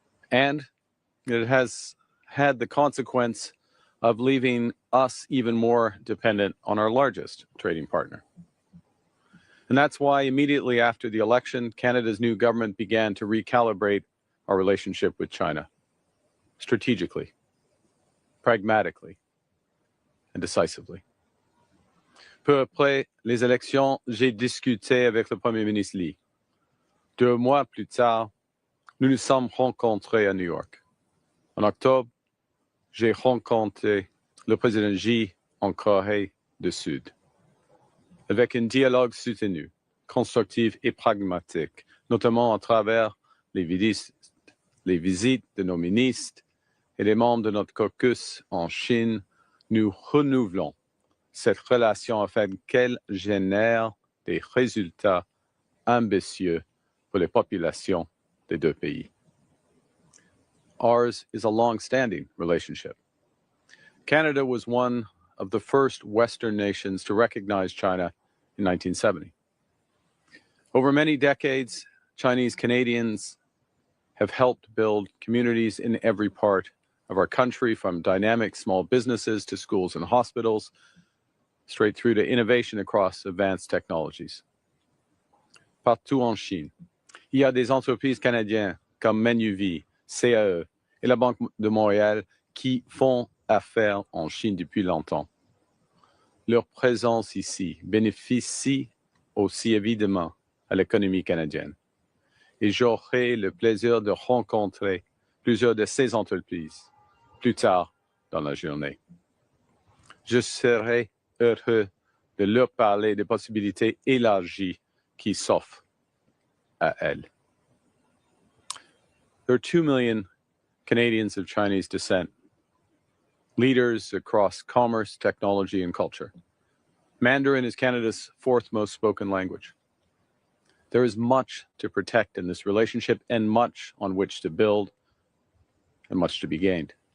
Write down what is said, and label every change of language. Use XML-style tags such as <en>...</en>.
<en>And it has had the consequence of leaving us even more dependent on our largest trading partner. And that's why immediately after the election, Canada's new government began to recalibrate our relationship with China, strategically, pragmatically, and decisively.</en> <fr>Peu après les élections, j'ai discuté avec le Premier ministre Li. 2 mois plus tard, nous nous sommes rencontrés à New York. En octobre, j'ai rencontré le président Xi en Corée du Sud. Avec un dialogue soutenu, constructif et pragmatique, notamment à travers les visites de nos ministres et des membres de notre caucus en Chine, nous renouvelons cette relation afin qu'elle génère des résultats ambitieux pour les populations des deux pays.</fr> <en>Ours is a long-standing relationship. Canada was one of the first Western nations to recognize China in 1970. Over many decades, Chinese Canadians have helped build communities in every part of our country, from dynamic small businesses to schools and hospitals, straight through to innovation across advanced technologies.</en> <fr>Partout en Chine, il y a des entreprises canadiennes comme Manuvie, CAE et la Banque de Montréal qui font affaires en Chine depuis longtemps. Leur présence ici bénéficie aussi évidemment à l'économie canadienne. Et j'aurai le plaisir de rencontrer plusieurs de ces entreprises plus tard dans la journée. Je serai heureux de leur parler des possibilités élargies qui s'offrent à elles.</fr> <en>There are 2 million Canadians of Chinese descent, leaders across commerce, technology, and culture. Mandarin is Canada's fourth most spoken language. There is much to protect in this relationship and much on which to build and much to be gained.</en>